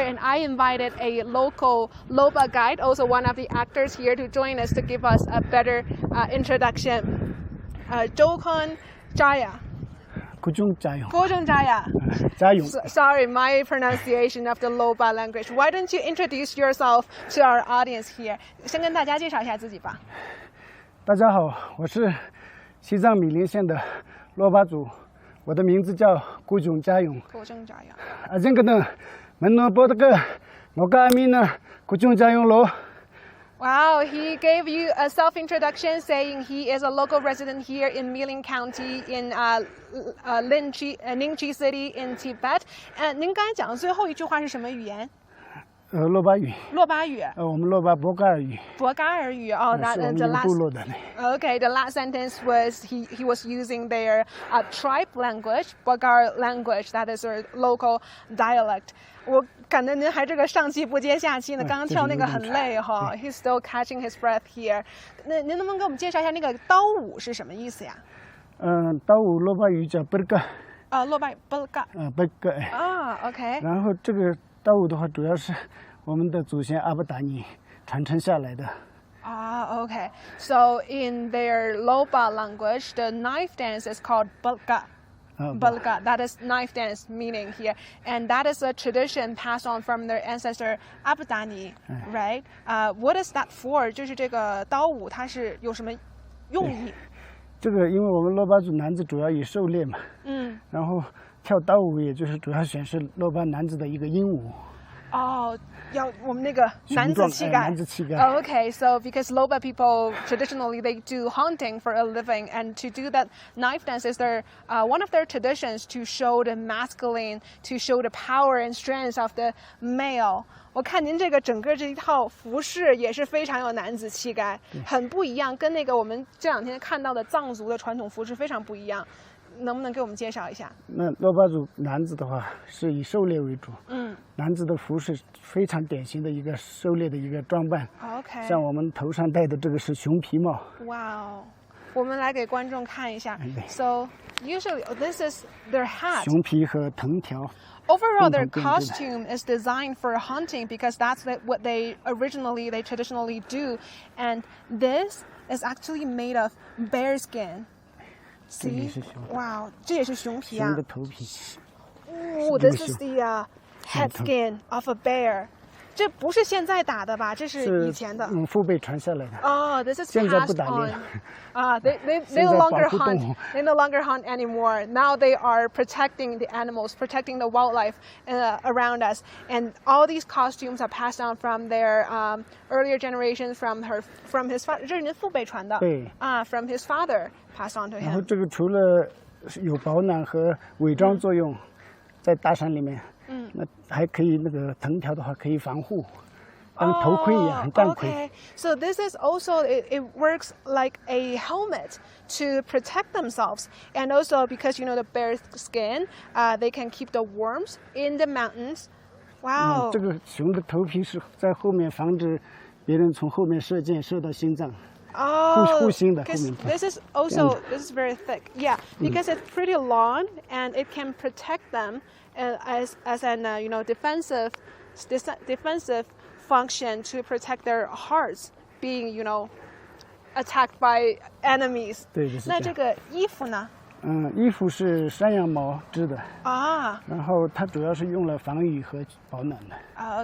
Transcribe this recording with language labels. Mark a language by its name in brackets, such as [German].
[English] And I invited a local Lhoba guide, also one of the actors here, to join us to give us a better introduction. Zhoukhan Jaya. Sorry, my pronunciation of the Lhoba language. Why don't you introduce yourself to our audience here? [Chinese] 先跟大家介绍一下自己吧。大家好，我是西藏米林县的珞巴族，我的名字叫顾炯家勇。这个呢，门诺波这个我跟阿米呢，顾炯家勇喽。 [English] Wow, he gave you a self-introduction saying he is a local resident here in Milin County in Ningqi City in Tibet. [Chinese] 您刚才讲的最后一句话是什么语言？珞巴语。珞巴语。我们珞巴博嘎尔语。 [English] 博嘎尔语。Oh, that the last. [Chinese] 部落的。 [English] Okay, the last sentence was he was using their tribe language, Bogar language. That is their local dialect. [Chinese] 我感觉您还这个上气不接下气呢，刚刚跳那个很累哈。 [English] He's still catching his breath here. [Chinese] 那您能不能给我们介绍一下那个刀舞是什么意思呀？刀舞珞巴语叫布嘎。珞巴布嘎。布嘎。 [English] OK。 [Chinese] 然后这个刀舞的话，主要是我们的祖先阿布达尼传承下来的。 [English] Okay. So in their Lhoba language, the knife dance is called bulga. Bulga. That is knife dance meaning here, and that is a tradition passed on from their ancestor Abudani, right? What is that for? [Chinese] 就是这个刀舞，它是有什么用意？这个因为我们珞巴族男子主要以狩猎嘛，然后跳刀舞也就是主要显示珞巴男子的一个英武。要我们那个男子气概。 [English] Okay, so because Lhoba people traditionally they do hunting for a living, and to do that knife dance is their one of their traditions to show the masculine, to show the power and strength of the male. [Chinese] 我看您这个整个这一套服饰也是非常有男子气概，很不一样，跟那个我们这两天看到的藏族的传统服饰非常不一样。能不能给我们介绍一下？那珞巴族男子的话是以狩猎为主，男子的服饰非常典型的一个狩猎的一个装扮。 [English] OK， [Chinese] 像我们头上戴的这个是熊皮帽。哇，我们来给观众看一下。 [English] So usually this is their hat. [Chinese] 熊皮和藤条。 [English] Overall, their costume is designed for hunting because that's what they traditionally do, and this is actually made of bear skin. See? Wow, [Chinese] 这也是熊皮啊。熊的头皮。 [English] This is the head skin of a bear. [Chinese] 这不是现在打的吧？这是以前的。父辈传下来的。 [English] This is [Chinese] 现在不打猎。 [English] They no longer hunt. They no longer hunt anymore. Now they are protecting the animals, protecting the wildlife around us. And all these costumes are passed down from their earlier generations, from his father. [Chinese] 这是您父辈传的。对。 [English] From his father passed on to him. [Chinese] 然后这个除了有保暖和伪装作用，在大山里面。那还可以那个藤条的话可以防护，当头盔一样，战盔。 [English] Okay, so this is also it works like a helmet to protect themselves, and also because you know the bear skin, they can keep the warmth in the mountains. Wow. [Chinese] 这个熊的头皮是在后面防止别人从后面射箭射到心脏。 [English] Oh, [Chinese] 护心的后 [English] because [Chinese] 面。 [English] this is also this is very thick. Yeah, because it's pretty long and it can protect them as an defensive function to protect their hearts being attacked by enemies. [Chinese] 对，就是这样。那这个衣服呢？衣服是山羊毛织的，啊。然后它主要是用了防雨和保暖的。